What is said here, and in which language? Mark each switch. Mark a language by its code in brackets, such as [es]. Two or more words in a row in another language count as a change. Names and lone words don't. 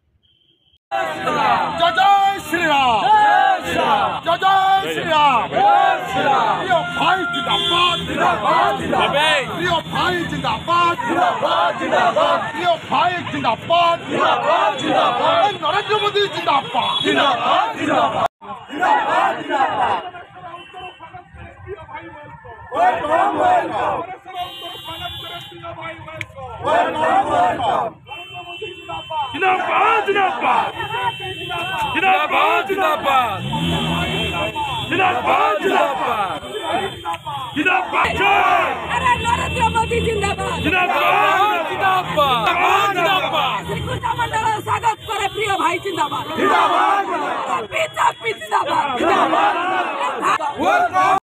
[hi] जय जय श्री राम, जय जय श्री राम, प्रिय भाई जिंदाबाद, प्रिय भाई जिंदाबाद, प्रिय भाई जिंदाबाद, नरेंद्र मोदी जिंदाबाद। [en] Welcome, welcome. [hi] जिंदाबाद, जिंदाबाद. जिंदाबाद, जिंदाबाद। जिंदाबाद, जिंदाबाद. Jinabad. अरे नरेंद्र मोदी जिंदाबाद. जिंदाबाद, जिंदाबाद. जिंदाबाद. श्रीकृष्ण मंडल स्वागत करे प्रिय भाई जिंदाबाद. जिंदाबाद. जिंदाबाद. जिंदाबाद. जिंदाबाद.